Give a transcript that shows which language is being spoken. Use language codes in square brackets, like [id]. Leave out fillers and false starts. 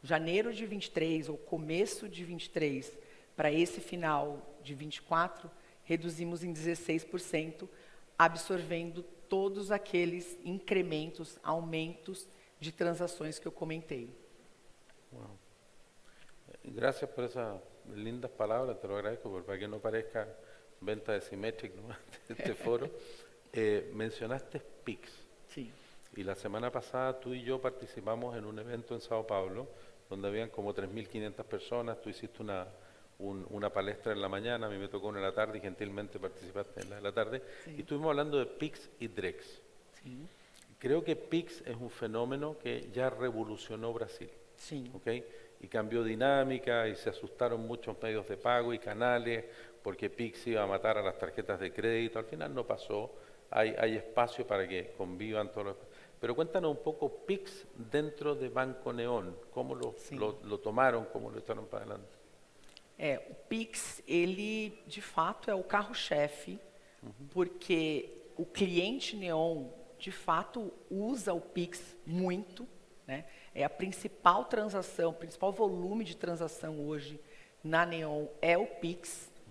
[pt] janeiro de 23 ou começo de 23 para esse final de 24, reduzimos em 16%, absorvendo todos aqueles incrementos, aumentos de transações que eu comentei. Wow. [es] Gracias por esas lindas palabras, te lo agradezco, para que no parezca venta de Symmetric, ¿no? Este foro. Mencionaste PIX. [pt] Sim. [es] Y la semana pasada tú y yo participamos en un evento en Sao Paulo, donde habían como 3.500 personas. Tú hiciste una palestra en la mañana, a mí me tocó una en la tarde y gentilmente participaste en la de la tarde. Sí. Y estuvimos hablando de PIX y DREX. [pt] Sim. [es] Creo que PIX es un fenómeno que ya revolucionó Brasil. [pt] Sim. ¿Okay? [es] Y cambió dinámica y se asustaron muchos medios de pago y canales porque PIX iba a matar a las tarjetas de crédito. Al final no pasó, hay espacio para que convivan todos los... Pero cuéntanos un poco PIX dentro de Banco Neon, cómo lo tomaron, cómo lo echaron para adelante. [pt] O Pix, ele de fato é o carro-chefe, porque o cliente Neon de fato usa o Pix muito, né? É a principal transação, o principal volume de transação hoje na Neon é o Pix.